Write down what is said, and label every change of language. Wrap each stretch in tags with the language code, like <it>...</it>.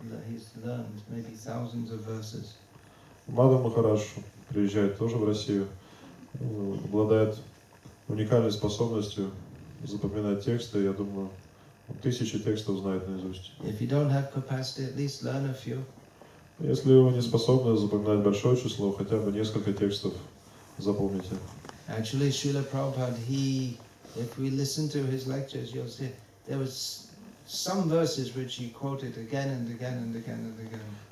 <en>He's learned maybe thousands of verses.</en> <ru>Мадхав Махарадж приезжает тоже в Россию, обладает уникальной способностью запоминать тексты. Я думаю, тысячи текстов знает наизусть.</ru> <en>If you don't have capacity, at least learn a few.</en> <ru>Если вы не способны запоминать большое число, хотя бы несколько текстов запомните.</ru> <en>Actually, Srila Prabhupada, if we listen to his lectures, you'll see there was some verses which he quoted again and again and again and again.</en>